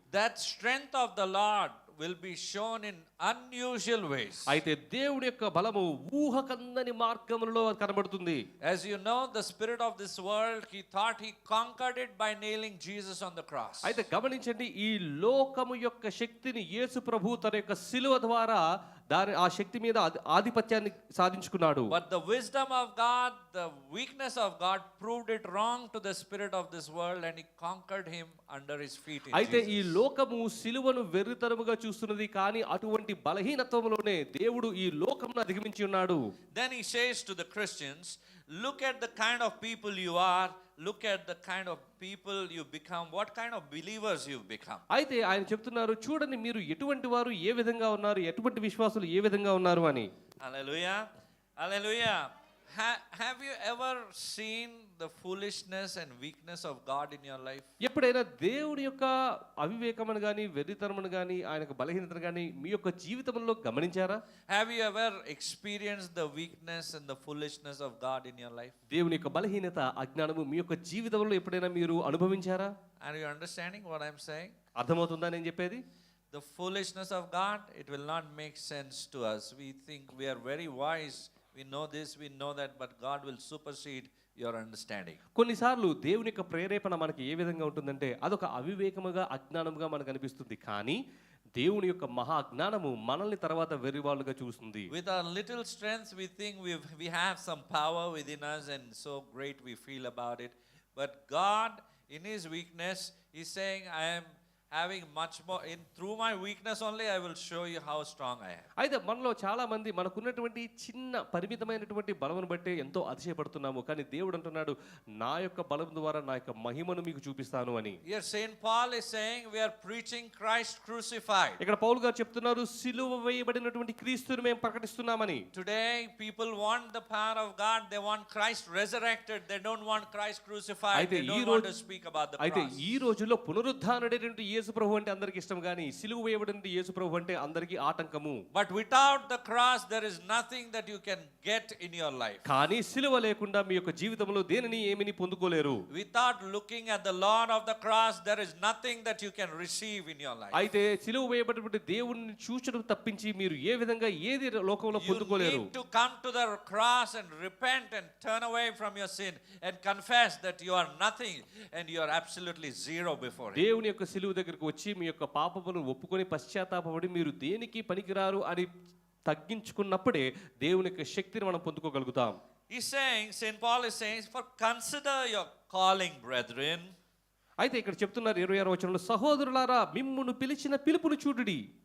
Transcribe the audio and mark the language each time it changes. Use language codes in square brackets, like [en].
[en] That strength of the Lord will be shown in unusual ways. [te] అయితే దేవుడి యొక్క బలము ఊహకందని మార్గములలో కనబడుతుంది. [en] As you know, the spirit of this world, he thought he conquered it by nailing Jesus on the cross. [te] అయితే గమనించండి, ఈ లోకము యొక్క శక్తిని యేసు ప్రభు తన యొక్క శిలువ ద్వారా ఆ శక్తి మీద ఆధిపత్యాన్ని సాధించుకున్నాడు. [en] But the wisdom of God, the weakness of God proved it wrong to the spirit of this world, and he conquered him under his feet in [te] అయితే ఈ [en] Jesus. [te] లోకము శిలువను వెర్రితనముగా చూస్తున్నది, కానీ అటువంటి బలహీనత్వములోనే దేవుడు ఈ లోకమును అధిగమించి ఉన్నాడు. [en] Then he says to the Christians, look at the kind of people you are, look at the kind of people you become, what kind of believers you've become. [te] అయితే ఆయన చెప్తున్నారు, చూడండి మీరు ఎటువంటి వారు, ఏ విధంగా ఉన్నారు, ఎటువంటి విశ్వాసులు ఏ విధంగా ఉన్నారు అని. [en] Hallelujah. Hallelujah. Have you ever seen the foolishness and weakness of God in your life? [te] ఎప్పుడైనా దేవుడి యొక్క అవివేకమును గాని, వెర్రితనమును గాని, ఆయన యొక్క బలహీనతను గాని మీ యొక్క జీవితంలో గమనించారా? [en] Have you ever experienced the weakness and the foolishness of God in your life? [te] దేవుని యొక్క బలహీనత, అజ్ఞానము మీ యొక్క జీవితంలో ఎప్పుడైనా మీరు అనుభవించారా? [en] Are you understanding what I'm saying? [te] అర్థమవుతుందా నేను చెప్పేది? [en] The foolishness of God, it will not make sense to us. We think we are very wise. We know this, we know that, but God will supersede your understanding. [te] కొన్నిసార్లు దేవుని యొక్క ప్రేరేపణ మనకి ఏ విధంగా ఉంటుందంటే అదొక అవివేకముగా, అజ్ఞానముగా మనకు అనిపిస్తుంది. కానీ దేవుని యొక్క మహా జ్ఞానము మనల్ని తర్వాత వెర్రివాళ్ళుగా చూస్తుంది. [en] With our little strength, we think we have some power within us, and so great we feel about it. But God, in His weakness, He's saying, I am having much more, through my weakness only, I will show you how strong I am. [te] అయితే మనలో చాలా మంది మనకున్నటువంటి చిన్న పరిమితమైనటువంటి బలమును బట్టి ఎంతో అతిశయపడుతున్నాము, కానీ దేవుడు అంటున్నాడు నా యొక్క బలం ద్వారా నా యొక్క మహిమను మీకు చూపిస్తాను అని. [en] Here Saint Paul is saying we are preaching Christ crucified. [te] ఇక్కడ పౌలు గారు చెప్తున్నారు సిలువ వేయబడినటువంటి క్రీస్తుని మేము ప్రకటిస్తున్నామని. [en] Today people want the power of God, they want Christ resurrected, they don't want Christ crucified, [te] అయితే [en] they [te] ఈ [en] don't want to speak about the [te] అయితే [en] cross. [te] ఈ రోజుల్లో పునరుద్ధానుడైనటువంటి యేసు ప్రభు అంటే అందరికి ఇష్టం, కానీ సిలువ వేయబడినటువంటి యేసు ప్రభు అంటే అందరికి ఆటంకము. [en] But without the cross there is nothing that you can get in your life. [te] కానీ సిలువ లేకుండా మీ యొక్క జీవితంలో దేనిని ఏమిని పొందుకోలేరు. [en] Without looking at the Lord of the cross there is nothing that you can receive in your life. [te] అయితే సిలువ వేయబడినటువంటి దేవుణ్ణి చూచడం తప్పించి మీరు ఏ విధంగా ఏది లోకంలో [en] You [te] పొందుకోలేరు. [en] need to come to the cross and repent and turn away from your sin and confess that you are nothing and you are absolutely zero before Him. [te] దేవుని యొక్క సిలువ దగ్గరికి వచ్చి మీ యొక్క పాపమును ఒప్పుకొని పశ్చాత్తాపపడి మీరు దేనికి పనికిరారు అని తగ్గించుకున్నప్పుడే దేవుని యొక్క శక్తిని మనం పొందుకోగలుగుతాం. [en] He's saying, St. Paul is saying, for consider your calling, brethren. [te] అయితే ఇక్కడ చెప్తున్నారు 26వ వచనంలో, సహోదరులారా మిమ్మును పిలిచిన పిలుపును చూడుడి.